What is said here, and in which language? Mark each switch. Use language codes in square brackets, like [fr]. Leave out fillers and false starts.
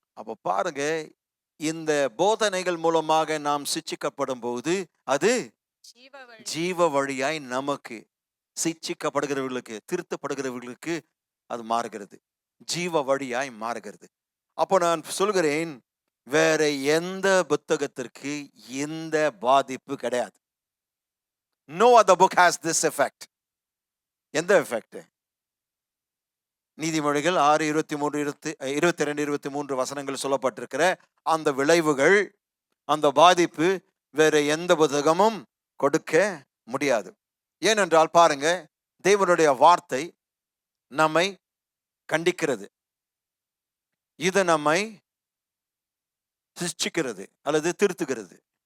[ta] அப்ப பாருங்க, இந்த போதனைகள் மூலமாக நாம் சிச்சிக்கப்படும் போது அது ஜீவ வழியாய் நமக்கு, சிச்சிக்கப்படுகிறவர்களுக்கு, திருத்தப்படுகிறவர்களுக்கு அது மாறுகிறது, ஜீவ வழியாய் மாறுகிறது. அப்போ நான் சொல்கிறேன், வேற எந்த புத்தகத்திற்கு இந்த பாதிப்பு கிடையாது. [en] No other book has this effect. [ta] எந்த எஃபெக்ட்? நீதிமொழிகள் 6:22-23 வசனங்கள் சொல்லப்பட்டிருக்கிற அந்த விளைவுகள், அந்த பாதிப்பு வேற எந்த புத்தகமும் கொடுக்க முடியாது. ஏனென்றால் பாருங்க, தேவனுடைய வார்த்தை நம்மை கண்டிக்கிறது, இது நம்மை சிக்ஷிக்கிறது அல்லது திருத்துகிறது.